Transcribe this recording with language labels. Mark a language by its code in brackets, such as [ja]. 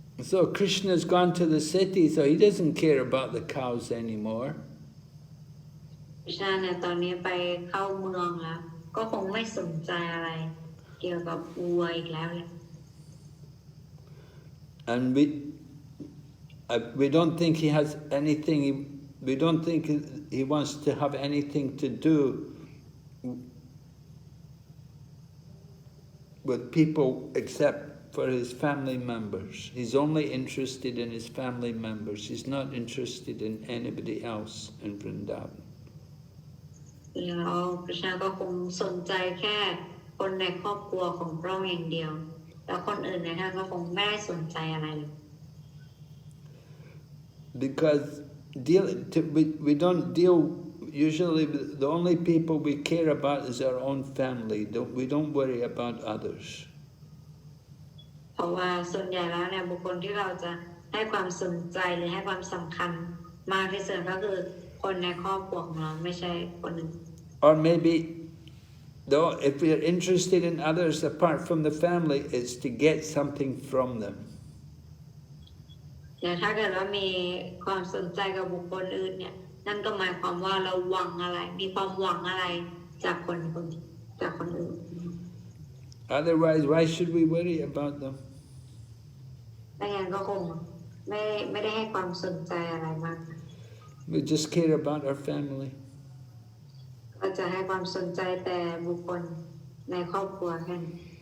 [en] So Krishna's gone to the city, so he doesn't care about the cows anymore. [th] คริชนาเนี่ยตอนนี้ไปเข้าเมืองแล้วก็คงไม่สนใจอะไรเกี่ยวกับวัวอีกแล้วเลย [en] And we don't think he has anything. We don't think he wants to have anything to do with people except for his family members. He's only interested in his family members. He's not interested in anybody else in Vṛndāvana. [th] แล้วคริชนาก็คงสนใจแค่คนในครอบครัวของพระองค์อย่างเดียวแล้วคนอื่นในท่านก็คงไม่ได้สนใจอะไรเลย [en] Because we don't deal usually. The only people we care about is our own family. We don't worry about others. [th] เพราะว่าส่วนใหญ่แล้วเนี่ยบุคคลที่เราจะให้ความสนใจหรือให้ความสำคัญมากที่สุดก็คือคนในครอบครัวของเราไม่ใช่คนอื่น [en] Or maybe, though, if we are interested in others apart from the family, it's to get something from them. [th] แต่ถ้าเกิดว่ามีความสนใจกับบุคคลอื่นเนี่ยนั่นก็หมายความว่าเราหวังอะไรมีความหวังอะไรจากคนอื่น [en] Otherwise, why should we worry about them? [th] ไม่งั้นก็คงไม่ได้ให้ความสนใจอะไรมาก [en] We just care about our family. [th] ก็จะให้ความสนใจแต่บุคคลในครอบครัวแค่นั้น